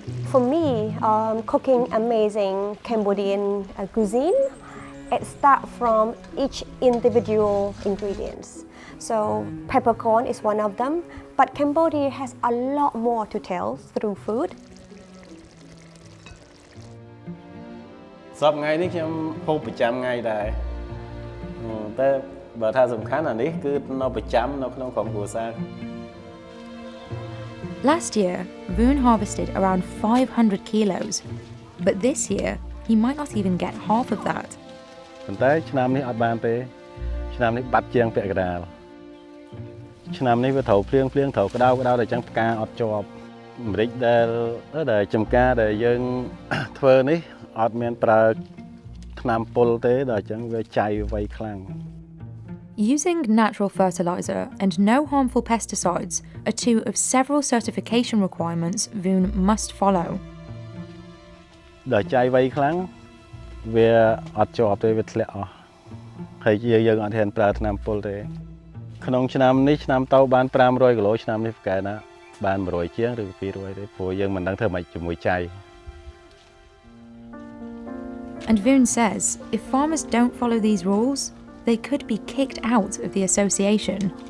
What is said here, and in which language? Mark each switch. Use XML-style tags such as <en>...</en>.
<en>For me, cooking amazing Cambodian cuisine, it starts from each individual ingredients. So peppercorn is one of them, but Cambodia has a lot more to tell through food.</en> <km>សពថ្ងៃនេះខ្ញុំហូបប្រចាំថ្ងៃដែរតែបើថាសំខាន់អានេះគឺនៅប្រចាំនៅក្នុងក្រុមគ្រួសារ</km> <en>Last year, Voon harvested around 500 kilos, but this year he might not even get half of that.</en> <km>ប៉ុន្តែឆ្នាំនេះអត់បានទេឆ្នាំនេះបាត់ជាងពាក់កណ្ដាលឆ្នាំនេះវាត្រូវភ្លៀងត្រូវក្តៅដល់អញ្ចឹងផ្កាអត់ជាប់អាមេរិកដែលចំការដែលយើងធ្វើនេះអត់មានប្រើថ្នាំពុលទេដល់អញ្ចឹងវាចៃវៃខ្លាំង</km> <en>Using natural fertilizer and no harmful pesticides are two of several certification requirements Voon must follow.</en> <km>ដល់ចៃវៃខ្លាំងវាអត់ជាប់ទេវាធ្លាក់អស់ហើយយើងអត់ហ៊ានប្រើថ្នាំពុលទេក្នុងឆ្នាំនេះឆ្នាំទៅបាន500គីឡូឆ្នាំនេះប្រកែណាបាន100ជាងឬ200ទេព្រោះយើងមិនដឹងធ្វើម៉េចជាមួយចៃ</km> <en>And Voon says if farmers don't follow these rules, they could be kicked out of the association.</en>